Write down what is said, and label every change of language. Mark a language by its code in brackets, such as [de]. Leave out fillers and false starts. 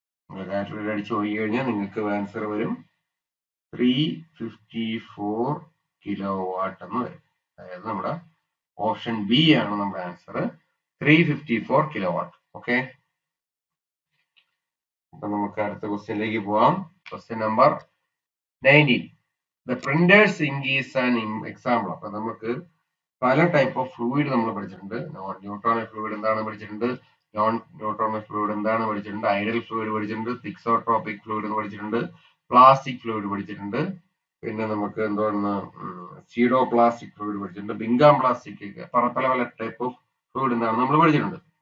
[ml] നിങ്ങൾ കാൽക്കുലേറ്റർ അടിച്ച് നോക്കി കഴിഞ്ഞാൽ നിങ്ങൾക്ക് ആൻസർ വരും 354 കിലോ വാട്ട് എന്ന് വരും. അതായത് നമ്മുടെ ഓപ്ഷൻ ബി ആണ് നമ്മുടെ ആൻസർ, 354 കിലോ വാട്ട്. ഓക്കെ, അപ്പൊ നമുക്ക് അടുത്ത ക്വസ്റ്റ്യനിലേക്ക് പോവാം. Question number 19. [en] The printer's ink is an example. [ml] അപ്പൊ നമുക്ക് പല ടൈപ്പ് ഓഫ് ഫ്ലൂയിഡ് നമ്മൾ പഠിച്ചിട്ടുണ്ട്. ന്യൂട്രോണിക് ഫ്ലൂയിഡ് എന്താണ് പഠിച്ചിട്ടുണ്ട്, നോൺ ന്യൂട്രോണിക് ഫ്ലൂയിഡ് എന്താണ് പഠിച്ചിട്ടുണ്ട്, ഐഡിയൽ ഫ്ലൂയിഡ് പഠിച്ചിട്ടുണ്ട്, തിക്സോട്രോപിക് ഫ്ലൂയിഡ് എന്ന് പഠിച്ചിട്ടുണ്ട്, പ്ലാസ്റ്റിക് ഫ്ലൂയിഡ് പഠിച്ചിട്ടുണ്ട്, പിന്നെ നമുക്ക് എന്താണ് സീഡോ പ്ലാസ്റ്റിക് ഫ്ലൂയിഡ് പഠിച്ചിട്ടുണ്ട്, ബിങ്കാം പ്ലാസ്റ്റിക്, പല പല ടൈപ്പ് ഓഫ് ഫ്ലൂയിഡ് എന്താണ് നമ്മൾ പഠിച്ചിട്ടുണ്ട്.